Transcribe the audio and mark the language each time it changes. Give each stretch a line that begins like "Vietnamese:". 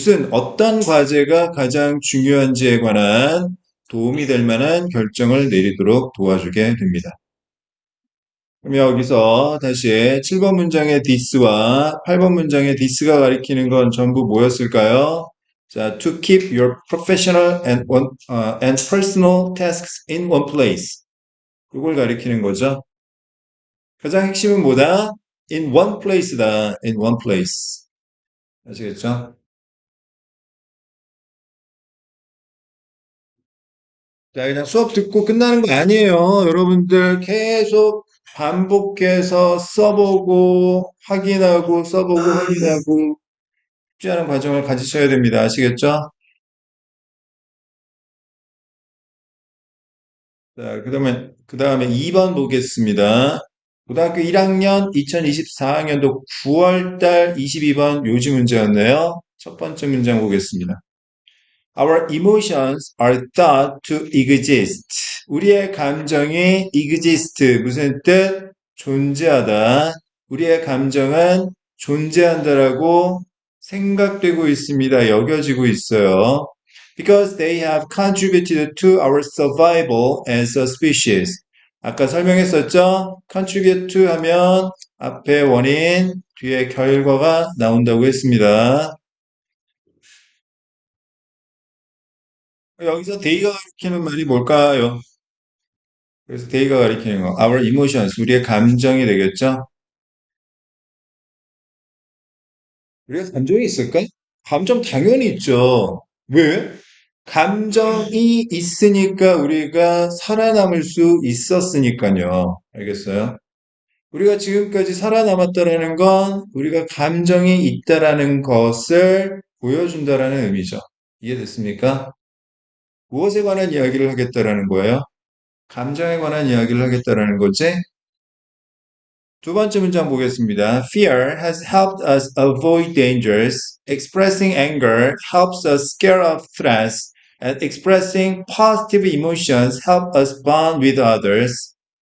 Korean: 어떤 과제가 가장 중요한지에 관한 도움이 될 만한 결정을 내리도록 도와주게 됩니다. 그럼 여기서 다시 7번 문장의 this와 8번 문장의 this가 가리키는 건 전부 뭐였을까요?
English: 자, to keep your professional and personal tasks in one place.
Korean: 그걸 가리키는 거죠. 가장 핵심은 뭐다?
English: In one place다. In one place.
Korean: 아시겠죠? 자, 그냥 수업 듣고 끝나는 거 아니에요. 여러분들 계속 반복해서 써보고, 확인하고, 써보고, 확인하고, 쉽지 않은 과정을 가지셔야 됩니다. 아시겠죠? 자, 그 다음에 2번 보겠습니다. 고등학교 1학년 2024학년도 9월달 22번 요지 문제였네요. 첫 번째 문장 보겠습니다.
English: Our emotions are thought to exist.
Korean: 우리의 감정이 exist. 무슨 뜻? 존재하다. 우리의 감정은 존재한다라고 생각되고 있습니다. 여겨지고 있어요.
English: Because they have contributed to our survival as a species.
Korean: 아까 설명했었죠? contribute to 하면 앞에 원인, 뒤에 결과가 나온다고 했습니다. 여기서 데이가 가리키는 말이 뭘까요? 그래서 데이가 가리키는 거,
English: our emotions,
Korean: 우리의 감정이 되겠죠? 우리가 감정이 있을까? 감정 당연히 있죠. 왜? 감정이 있으니까 우리가 살아남을 수 있었으니까요. 알겠어요? 우리가 지금까지 살아남았다라는 건 우리가 감정이 있다라는 것을 보여준다라는 의미죠. 이해됐습니까? 무엇에 관한 이야기를 하겠다라는 거예요? 감정에 관한 이야기를 하겠다라는 거지? 두 번째 문장 보겠습니다.
English: Fear has helped us avoid dangers. Expressing anger helps us scare off threats. And expressing positive emotions help us bond with others.